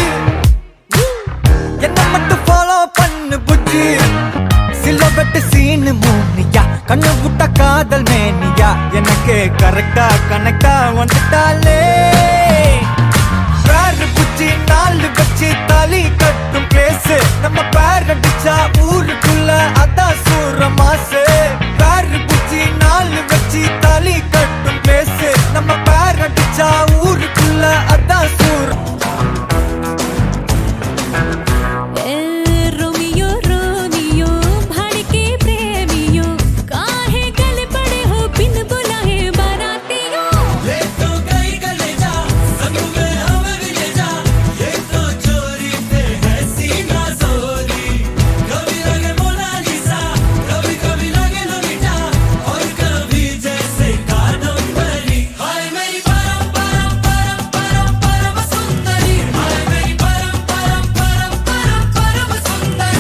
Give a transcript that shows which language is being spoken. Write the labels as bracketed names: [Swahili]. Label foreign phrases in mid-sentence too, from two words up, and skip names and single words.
[Tamil] என்ன மட்டும் ஃபாலோ பண்ணு புஜ்ஜி சிலபட்டு சீனு மூனியா கண்ணு விட்ட காதல் மேனியா எனக்கு கரெக்டா கனெக்டா வந்துட்டாலே பேரு புஜ்ஜி நாலு வச்சு தாலி கட்டும் பிளேஸ் நம்ம பேர் அடிச்சா ஊருக்குள்ள அதான் சூற மாசு பேரு புஜ்ஜி நாலு வச்சு தாலி கட்டும் பிளேஸ் நம்ம பேர் அடிச்சா ஊருக்குள்ள அதான் சூற [Hindi] रोमियो रोमियो भड़के प्रेमियो काहे गले पड़े हो बिन बुलाए बारातियों ये तो गई गले जा संग में हमें भी ले जा ये तो चोरी पे है सीना जोरी कभी लगे मोनालिसा कभी कभी लगे लोलिटा और कभी जैसे कादम्बरी हाय मेरी परम परम परम परम परम सुंदरी हाय मेरी परम परम परम परम परम सुंदरी